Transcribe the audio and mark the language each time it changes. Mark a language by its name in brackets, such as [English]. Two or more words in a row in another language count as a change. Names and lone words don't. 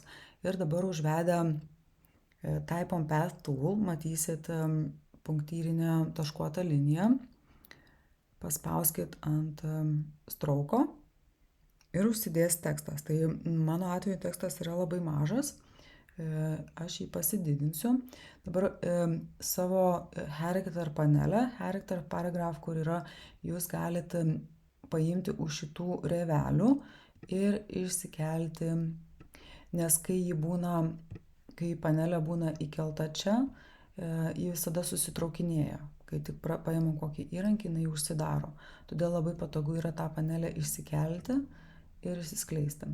[Lithuanian] Ir dabar užvedę Type on Path tool matysit punktyrinę taškuotą liniją. Paspauskit ant strauko ir užsidės tekstas. Tai mano atveju tekstas yra labai mažas. Aš jį pasididinsiu. Dabar savo character panelę, [English] character paragraph, [Lithuanian] kur yra, jūs galite paimti už šitų rėvelių ir išsikelti, nes kai panelė būna įkelta čia, ji visada susitraukinėja. Kai tik paimam kokį įrankį, jinai užsidaro. Todėl labai patogu yra tą panelę išsikelti ir išsiskleisti.